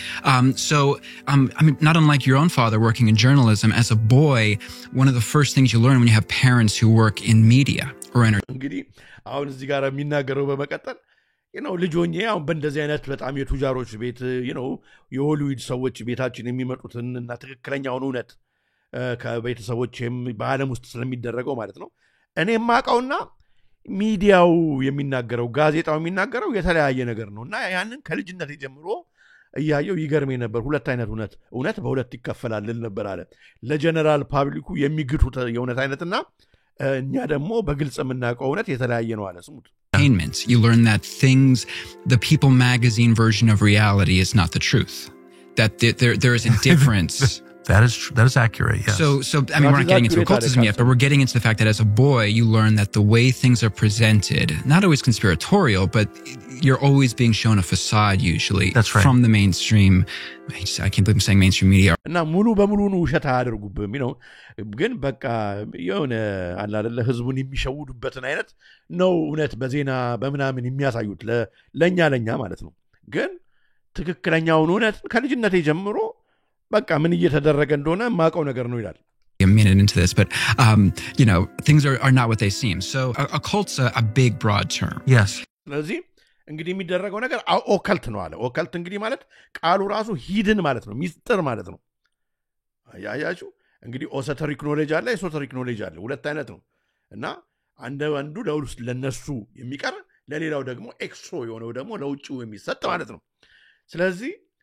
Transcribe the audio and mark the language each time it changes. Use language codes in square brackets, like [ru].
[en] I mean, not unlike your own father working in journalism, as a boy, one of the first things you learn when you have parents who work in media or entertainment. [am] እንግዲህ አሁን እዚህ ጋር የሚናገረው በመቀጠል ልጆኜ አሁን በእንደዚህ አይነት በጣም የቱጃሮች ቤት የሆሊውድ ሰዎች ቤታችን የሚመጡትን እና ትክክለኛውን እውነት ከቤተሰቦችም በዓለም ውስጥ ስለሚደረገው ማለት ነው እኔ ማቃውና ሚዲያው የሚናገረው ጋዜጣው የሚናገረው የተለያየ ነገር ነውና ያንን ከልጅነት ጀምሮ እያየው ይገርመኝ ነበር ሁለት አይነት እውነት በሁለት ይከፈላል ነበር አለ ለጀነራል ፓብሊኩ የሚግቱት የእውነት አይነትና እኛ ደግሞ በግልጽ የምናውቀው እውነት የተለያየ ነው አለ ስሙት [en] You learn that the People magazine version of reality is not the truth. That there is a difference. That is accurate, yes. So I mean, we're not getting into occultism yet, but we're getting into the fact that as a boy, you learn that the way things are presented, not always conspiratorial, but you're always being shown a facade usually. That's right. From the mainstream. I can't believe I'm saying mainstream media. [am] እና ሙሉ በሙሉ ነው ውሸት አያደርጉብም ግን በቃ የሆነ አለ አይደለ ህዝቡን የሚሸውዱበትን አይነት ነው እውነት በዜና በመናምን የሚያሳዩት ለኛ ማለት ነው ግን ትክክለኛውን እውነት ከልጅነቴ ጀምሮ በቃ ምን እየተደረገ እንደሆነ ማቀው ነገር ነው ይላል [en] a minute into this, but things are not what they seem. So occult's a big broad term. Yes. [am] ስለዚህ እንግዲህ የሚደረገው ነገር ኦካልት ነው አለ ኦካልት እንግዲህ ማለት ቃሉ ራሱ ሂድን ማለት ነው ሚስጥር ማለት ነው አያያችሁ እንግዲህ ኦሰተሪክ ኖሌጅ አለ ኤሶተሪክ ኖሌጅ አለ ሁለት አይነት ነው እና አንዱ ለውስጥ ለነሱ የሚቀር ለሌላው ደግሞ ኤክስትሮ የሆነው ደግሞ ለውጭው የሚሰጥ ማለት ነው ስለዚህ